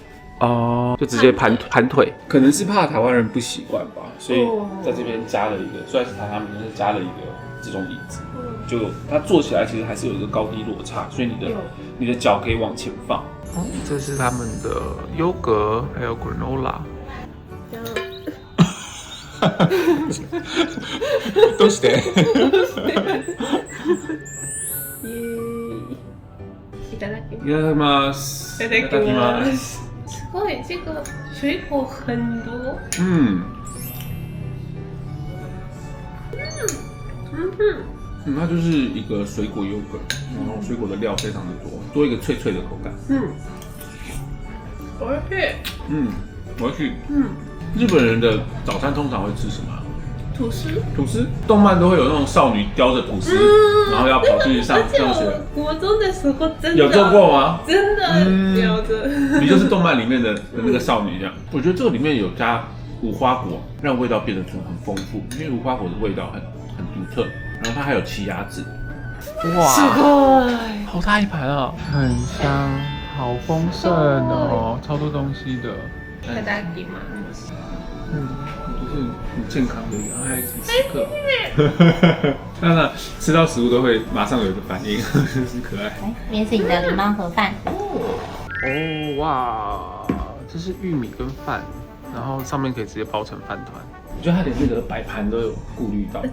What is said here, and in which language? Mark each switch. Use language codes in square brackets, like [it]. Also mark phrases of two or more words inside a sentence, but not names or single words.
[zh] 哦，就直接盘腿，可能是怕台湾人不习惯吧，所以在这边加了一个，虽然是榻榻米，但是加了一个这种椅子，就它坐起来其实还是有一个高低落差，所以你的脚可以往前放。这是他们的优格，还有 granola。 [ja] どうして？いただきます。いただきます。いただきます。すごい， [zh] 这个水果很多。它就是一个水果优格，然后水果的料非常的多，多一个脆脆的口感。 [ja] おいしい。 [zh] 我要去。日本人的早餐通常会吃什么？吐司，动漫都会有那种少女叼着吐司，然后要跑去上学。国中的时候真的有做过吗？真的叼着。你就是动漫里面的那个少女这样。我觉得这个里面有加无花果，让味道变得很丰富，因为无花果的味道很独特。然后它还有奇亚籽。哇，好大一盘啊！很香，好丰盛哦，超多东西的。 [ja] いただきます。 [zh] 是很健康的一个爱时刻。那吃到食物都会马上有一个反应，真是可爱。来，面是你的狸猫盒饭。哦哇，这是玉米跟饭，然后上面可以直接包成饭团。我觉得它连那个摆盘都有顾虑到